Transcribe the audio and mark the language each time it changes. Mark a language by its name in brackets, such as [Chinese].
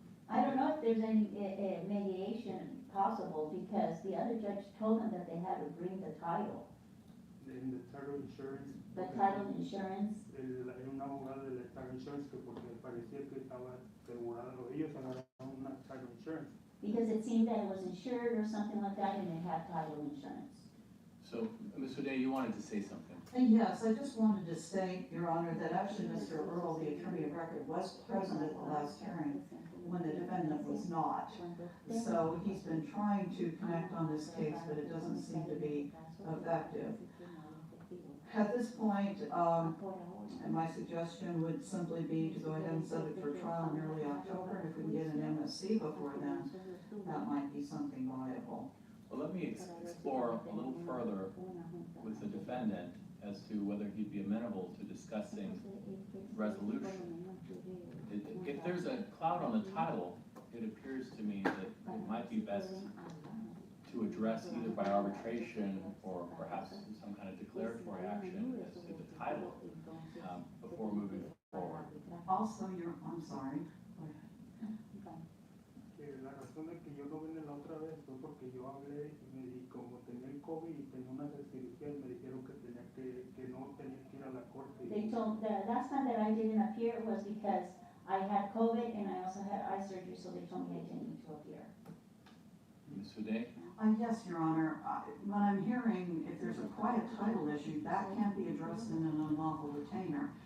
[English] I don't know if there's any mediation possible, because the other judge told them that they had to bring the title. En the title insurance. The title insurance. [Spanish] Un abogado de la title insurance que porque parecía que estaba asegurado, ellos agarraron una title insurance. [English] Because it seemed that it was insured or something like that, and it had title insurance. So, Ms. O'Day, you wanted to say something? Yes, I just wanted to state, Your Honor, that actually Mr. Earl, the attorney of record, was present at the last hearing when the defendant was not. So he's been trying to connect on this case, but it doesn't seem to be effective. At this point, my suggestion would simply be to go ahead and set it for trial in early October. If we can get an MSC before then, that might be something viable. Well, let me explore a little further with the defendant as to whether he'd be amenable to discussing resolution. If there's a cloud on the title, it appears to me that it might be best to address either by arbitration or perhaps some kind of declaratory action as to the title before moving forward. Also, I'm sorry. [Spanish] La razón de que yo no vine la otra vez fue porque yo hablé y como tenía el COVID y tenía unas cirugías, me dijeron que no tenía que ir a la corte. [English] They told, the last time that I didn't appear was because I had COVID and I also had eye surgery, so they told me I didn't need to appear. Ms. Uday? Yes, Your Honor. What I'm hearing, if there's a quiet title issue, that can't be addressed in an unlawful retainer.